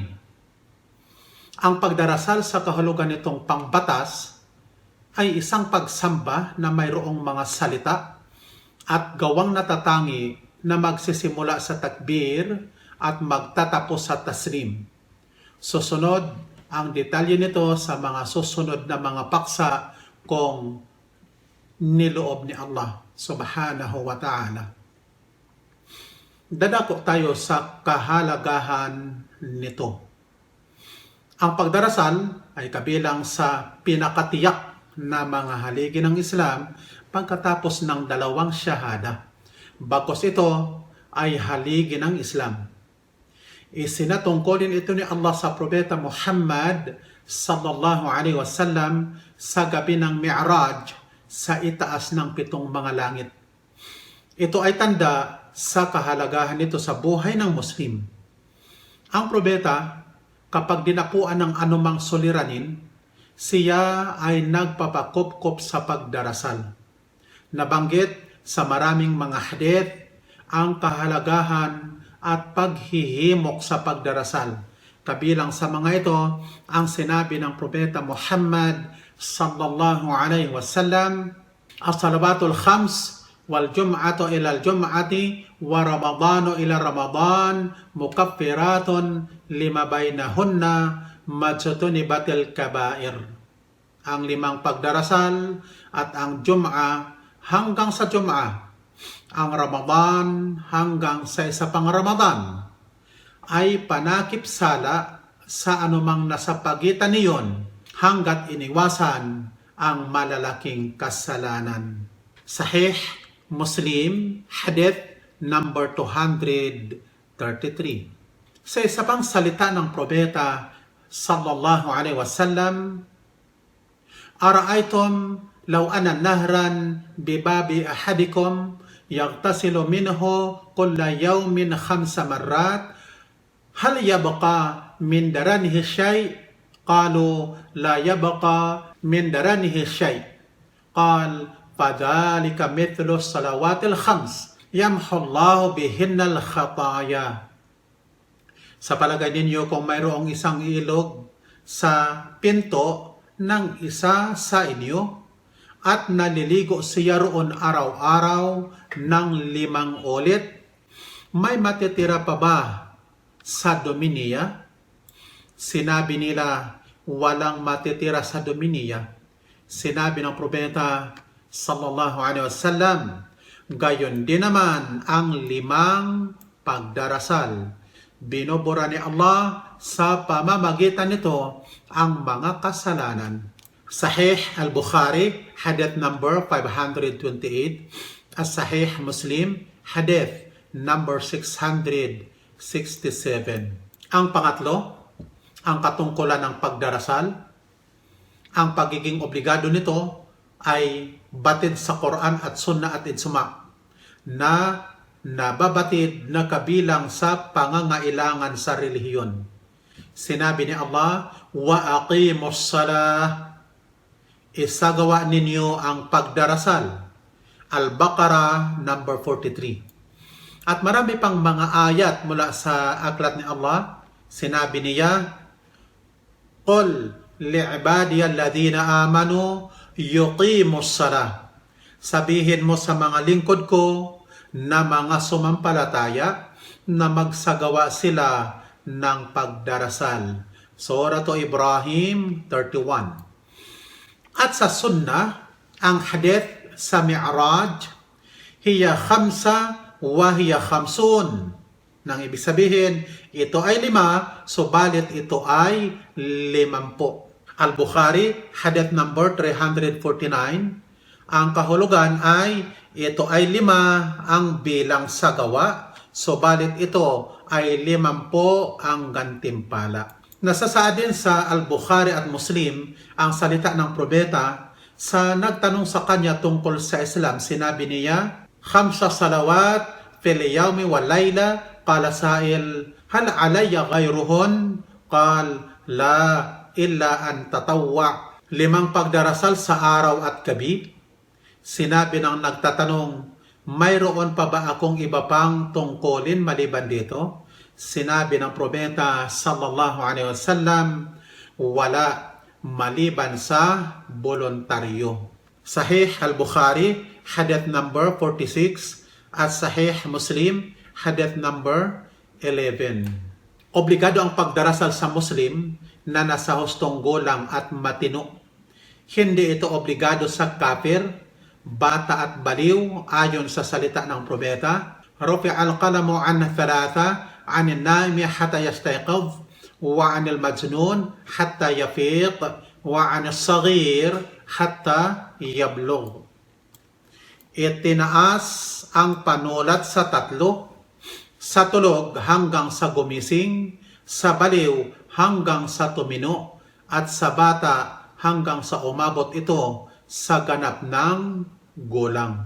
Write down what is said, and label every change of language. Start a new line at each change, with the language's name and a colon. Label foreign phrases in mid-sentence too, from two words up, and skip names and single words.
Filipino: Ang pagdarasal sa kahulugan nitong pangbatas ay isang pagsamba na mayroong mga salita at gawang natatangi na magsisimula sa takbir at magtatapos sa taslim. Susunod ang detalye nito sa mga susunod na mga paksa kung niloob ni Allah
Arabic: سبحانه وتعالى.
Filipino: Dadako tayo sa kahalagahan nito. Ang pagdarasal ay kabilang sa pinakatiyak na mga haligi ng Islam pagkatapos ng 2 syahada. Bagkus ito ay haligi ng Islam. Isinatungkulin ito ni Allah sa Propeta Muhammad
Arabic: صلى الله عليه وسلم
Filipino: sa gabi ng Mi'raj sa itaas ng 7 mga langit. Ito ay tanda sa kahalagahan nito sa buhay ng Muslim. Ang Propeta, kapag dinapuan ng anumang suliranin, siya ay nagpapakupkop sa pagdarasal. Nabanggit sa maraming mga hadith ang kahalagahan at paghihimok sa pagdarasal. Kabilang sa mga ito ang sinabi ng Propeta Muhammad
Arabic: صلى الله عليه وسلم الصلوات الخمس والجمعة إلى الجمعة ورمضان إلى رمضان مكفرات لما بينهن ما اجتنبت الكبائر.
Filipino: Ang 5 pagdarasal at ang Jum'a hanggang sa Jum'a, ang Ramadan hanggang sa isa pang Ramadan, ay panakip sala sa anumang nasa pagitan niyon hanggat iniwasan ang malalaking kasalanan. Sahih Muslim, Hadith number 233. Sa isa pang salita ng Propeta
Arabic: صلى الله عليه وسلم أرأيتم لو أن نهرا بباب أحدكم يغتسل منه كل يوم خمس مرات هل يبقى من درنه شيء? قالوا لا يبقى من درنه شيء. قال فذلك مثل الصلوات الخمس يمحو الله بهن الخطايا.
Filipino: Sa palagay ninyo, kung mayroong isang ilog sa pinto ng isa sa inyo at naliligo siya roon araw-araw ng 5 ulit, may matitira pa ba sa dumi niya? Sinabi nila, walang matitira sa dumi niya. Sinabi ng Propeta
Arabic: صلى الله عليه وسلم,
Filipino: gayon din naman ang 5 pagdarasal. Binubura ni Allah sa pamamagitan nito ang mga kasalanan. Sahih al-Bukhari, hadith number 528, as Sahih Muslim, hadith number 667. Ang pangatlo, ang katungkulan ng pagdarasal. Ang pagiging obligado nito ay batid sa Quran at Sunnah at Ijma na na babatid na kabilang sa pangangailangan sa relihiyon. Sinabi ni Allah,
Arabic: وأقيموا الصلاة,
Filipino: isagawa ninyo ang pagdarasal. Al-Baqarah number 43. At marami pang mga ayat mula sa aklat ni Allah. Sinabi niya,
Arabic: قل لعبادي الذين آمنوا يقيموا الصلاة.
Filipino: Sabihin mo sa mga lingkod ko na mga sumampalataya na magsagawa sila ng pagdarasal. Surah Ibrahim 31. At sa sunnah, ang hadith sa Mi'raj,
Arabic: هي خمس وهي خمسون.
Filipino: Nang ibig sabihin, ito ay 5, subalit ito ay 50. Al-Bukhari, hadith number 349. Ang kahulugan ay ito ay 5 ang bilang sa gawa, subalit ito ay 50 ang gantimpala. Nasasaad din sa Al-Bukhari at Muslim ang salita ng propeta sa nagtanong sa kanya tungkol sa Islam. Sinabi niya,
Arabic: خمس صلوات في اليوم والليلة. قال السائل، هل علي غيرهن? قال، لا إلا أن تطوع.
Filipino: 5 pagdarasal sa araw at gabi. Sinabi ng nagtatanong, mayroon pa ba akong iba pang tungkulin maliban dito? Sinabi ng propeta
Arabic: صلى الله عليه وسلم,
Filipino: wala maliban sa voluntaryo. Sahih al-Bukhari, hadith number 46, at Sahih Muslim, hadith number 11. Obligado ang pagdarasal sa Muslim na nasa hustong gulang at matino. Hindi ito obligado sa kafir, bata at baliw ayon sa salita ng propeta.
Arabic: رفع القلم عن ثلاثة، عن النائم حتى يستيقظ، وعن المجنون حتى يفيق، وعن الصغير حتى يبلغ.
Filipino: Itinaas ang panulat sa 3, sa tulog hanggang sa gumising, sa baliw hanggang sa tumino, at sa bata hanggang sa umabot ito sa ganap ng gulang.